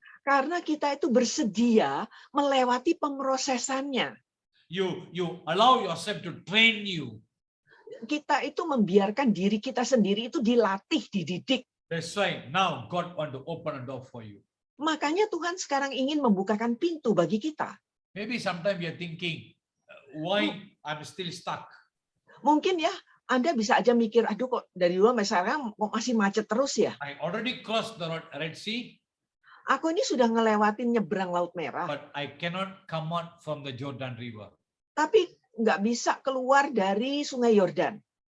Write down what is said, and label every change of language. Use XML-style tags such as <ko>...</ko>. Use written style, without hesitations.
<id>Karena kita itu bersedia melewati pemrosesannya.</id> <en>You allow yourself to train you.</en> <id>Kita itu membiarkan diri kita sendiri itu dilatih, dididik.</id> <en>That's why now God want to open a door for you.</en> <id>Makanya Tuhan sekarang ingin membukakan pintu bagi kita.</id> <en>Maybe sometimes you're thinking, why I'm still stuck?</en> <id>Mungkin ya, Anda bisa aja mikir, aduh kok dari dulu sampai sekarang kok masih macet terus ya.</id> <en>I already crossed the Red Sea,</en> <id>Aku ini sudah ngelewatin nyebrang Laut Merah,</id> <en>but I cannot come out from the Jordan River.</en> <id>tapi nggak bisa keluar dari Sungai Yordan.</id>